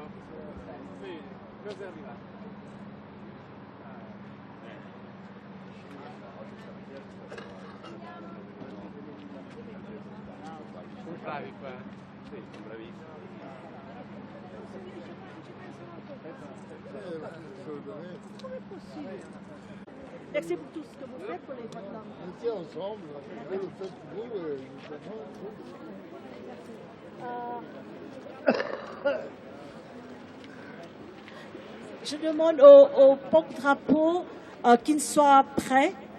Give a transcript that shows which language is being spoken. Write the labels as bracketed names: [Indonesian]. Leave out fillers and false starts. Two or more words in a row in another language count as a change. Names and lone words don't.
[Italian] Bene, cosa è arrivato? Sono bravi qua. Sì, sono bravissimi. Com'è possibile? [French] Merci pour tout ce que vous faites pour les droits de l'homme. On tient ensemble, vous le faites vous, Je demande au porte-drapeau qu'il soit prêt.